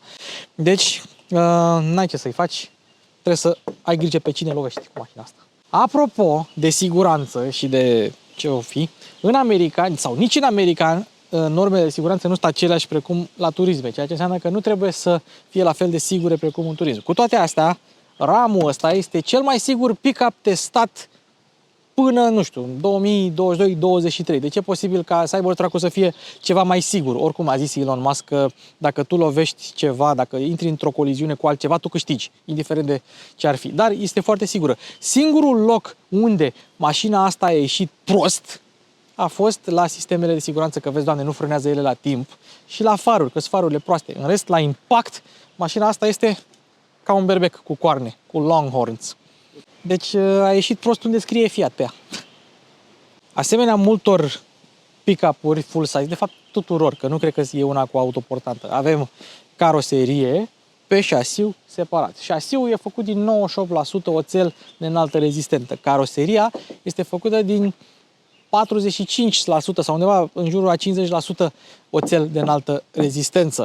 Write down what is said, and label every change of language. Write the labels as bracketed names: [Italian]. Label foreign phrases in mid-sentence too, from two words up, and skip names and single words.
[Romanian] Deci, n-ai ce să-i faci, trebuie să ai grijă pe cine lovești cu mașina asta. Apropo de siguranță și de ce o fi, în America, sau nici în America, normele de siguranță nu sunt aceleași precum la turisme, ceea ce înseamnă că nu trebuie să fie la fel de sigure precum un turism. Cu toate astea, RAM-ul ăsta este cel mai sigur pick-up testat până, nu știu, 2022-2023. Deci e posibil ca Cybertruck-ul să fie ceva mai sigur. Oricum a zis Elon Musk că dacă tu lovești ceva, dacă intri într-o coliziune cu altceva, tu câștigi, indiferent de ce ar fi. Dar este foarte sigură. Singurul loc unde mașina asta a ieșit prost a fost la sistemele de siguranță, că vezi, Doamne, nu frânează ele la timp, și la faruri, că sunt farurile proaste. În rest, la impact, mașina asta este ca un berbec cu coarne, cu longhorns. Deci a ieșit prost unde scrie Fiat pe ea. Asemenea multor pick-up-uri [English] full size, [Romanian] de fapt tuturor, că nu cred că e una cu autoportantă, avem caroserie pe șasiu separat. Șasiul e făcut din 98% oțel de înaltă rezistentă. Caroseria este făcută din 45% sau undeva în jurul a 50% oțel de înaltă rezistență.